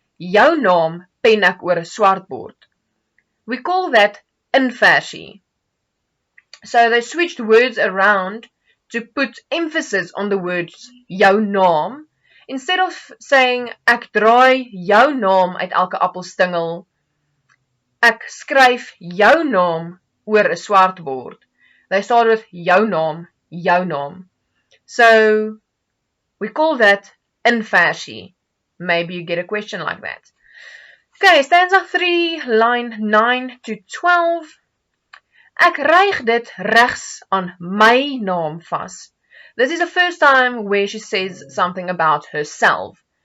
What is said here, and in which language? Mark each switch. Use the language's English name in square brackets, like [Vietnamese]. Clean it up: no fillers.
[Afrikaans] Jou naam pen ek oor 'n swart bord. [English] We call that inversie. So they switched words around to put emphasis on the words [Afrikaans] jou naam. [English] Instead of saying [Afrikaans] ek draai jou naam uit elke appelstingel, ek skryf jou naam oor 'n swart bord. [English] They start with [Afrikaans] jou naam, jou naam. [English] So we call that inversie. Maybe you get a question like that. Okay, stanza 3, line 9 to 12. [Afrikaans] Ek ryg dit regs aan my naam vas. [English] This is the first time where she says something about herself.